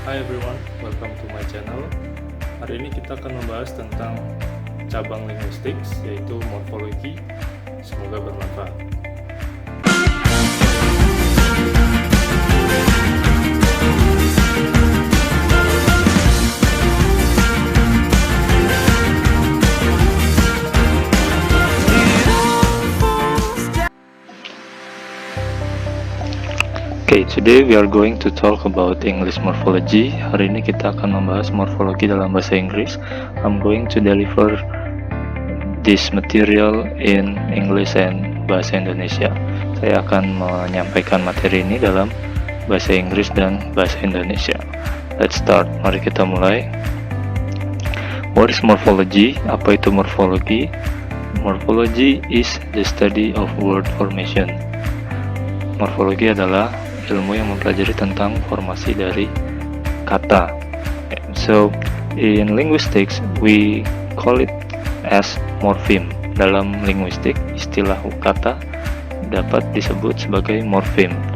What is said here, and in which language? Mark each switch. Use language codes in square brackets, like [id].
[en] Hi everyone, welcome to my channel. [id] Hari ini kita akan membahas tentang cabang linguistik, yaitu morfologi. Semoga bermanfaat. [en] Okay, today we are going to talk about English morphology. [id] Hari ini kita akan membahas morfologi dalam bahasa Inggris. [en] I'm going to deliver this material in English and bahasa Indonesia. [id] Saya akan menyampaikan materi ini dalam bahasa Inggris dan bahasa Indonesia. [en] Let's start. [id] Mari kita mulai. [en] What is morphology? [id] Apa itu morfologi? [en] Morphology is the study of word formation. [id] Morfologi adalah ilmu yang mempelajari tentang formasi dari kata. [en] So, in linguistics, we call it as morpheme. [id] Dalam linguistik, istilah kata dapat disebut sebagai morpheme.